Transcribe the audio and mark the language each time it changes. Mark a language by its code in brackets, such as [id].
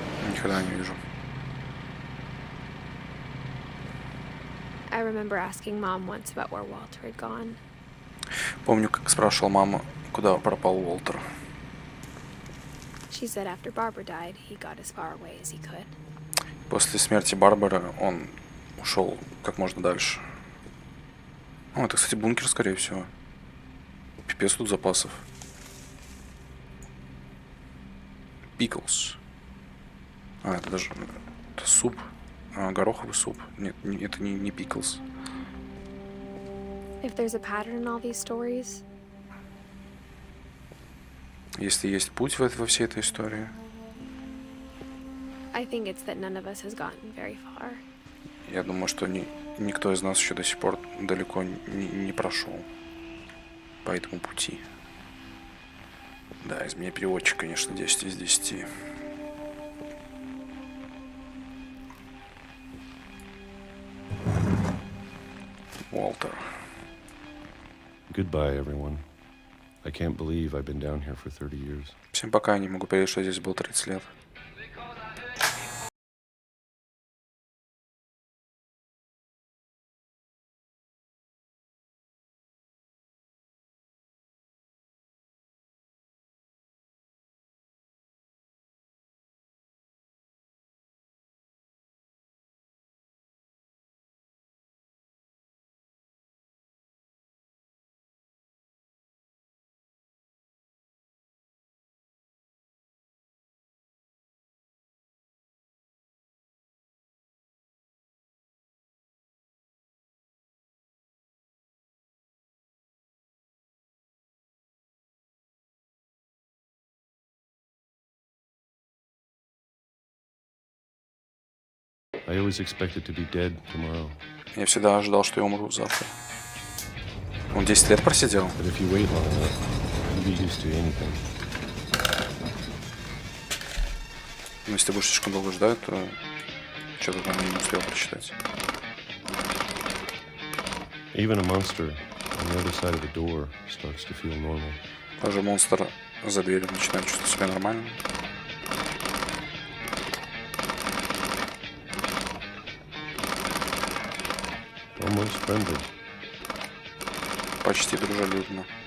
[ru] Никогда не вижу. [en] I remember asking Mom once about where Walter had gone. [ru] Помню, как спрашивал маму, куда пропал Уолтер. [en] She said after Barbara died, he got as far away as he could. [ru] После смерти Барбары он ушел как можно дальше. О, это, кстати, бункер, скорее всего. Пипец тут запасов. Пиклс. А, это даже... Это суп. А, гороховый суп. Нет, это не пиклс. [en] If there's a pattern in all these stories, [ru] Если есть путь во всей этой истории, [en] I think it's that none of us has gotten very far. [ru] я думаю, что никто из нас еще до сих пор далеко не прошел по этому пути. Да, из меня переводчик, конечно, 10 из 10. Уолтер. [en] Goodbye, everyone. I can't believe I've been down here for 30 years. [ru] Всем пока, не могу поверить, что я здесь был 30 лет. [en] I always expected to be dead tomorrow. [ru] Я всегда ожидал, что я умру завтра. Он 10 лет просидел. [en] But if you wait long enough, you'll be used to anything. [ru] Но если ты будешь слишком долго ждать, то что-то там не успел прочитать. [en] Even a monster on the other side of the door starts to feel normal. [ru] Даже монстр за дверью начинает чувствовать себя нормально. [en] Almost friendly. [ru] Почти дружелюбно.